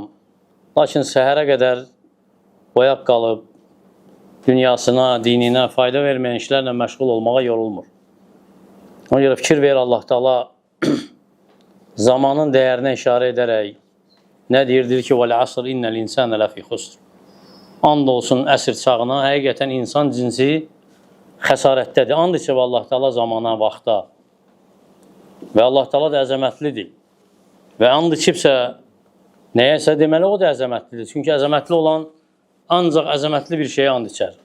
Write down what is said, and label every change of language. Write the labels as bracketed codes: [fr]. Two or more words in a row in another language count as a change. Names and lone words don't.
[az] Lakin səhərə qədər oyaq qalıb, dünyasına, dininə fayda verməyən işlərlə məşğul olmağa yorulmur. Ona görə fikir ver Allah Taala zamanın dəyərinə işarə edərək nə deyirdir ki, [ar] وَالْعَصْرِ إِنَّ الْإِنسَانَ لَفِي خُسْرٍ. [az] And olsun əsr çağına, həqiqətən insan cinsi xəsarətdədir. And içib Allah Taala zamana, vaxta. Və Allah Taala da əzəmətlidir. Və and içibsə, nəyəsə deməli o da əzəmətlidir. Çünki əzəmətli olan ancaq əzəmətli bir şeyə and içər.